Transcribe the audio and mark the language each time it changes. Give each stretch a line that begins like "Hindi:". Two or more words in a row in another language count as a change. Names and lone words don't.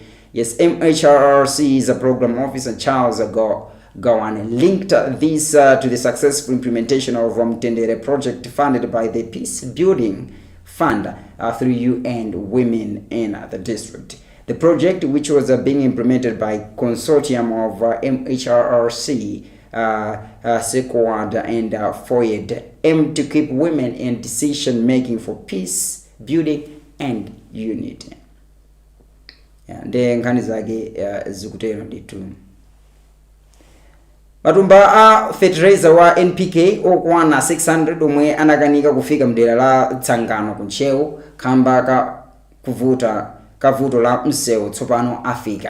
English: Yes, MHRRC's program officer Charles Gowan linked this to the successful implementation of Mtendere project funded by the Peace Building Fund through UN Women in the district. The project, which was being implemented by consortium of MHRRC, SEQUAD and FOID, aimed to keep women in decision making for peace building and unity.
Nyanja: Nkhani zake zikutero ndithu. Matumba a fertilizer wa NPK okwana 600 omwe anakanika kufika mdera la Tsangano kunchewu kamba kavuto la msewu tsopano afika.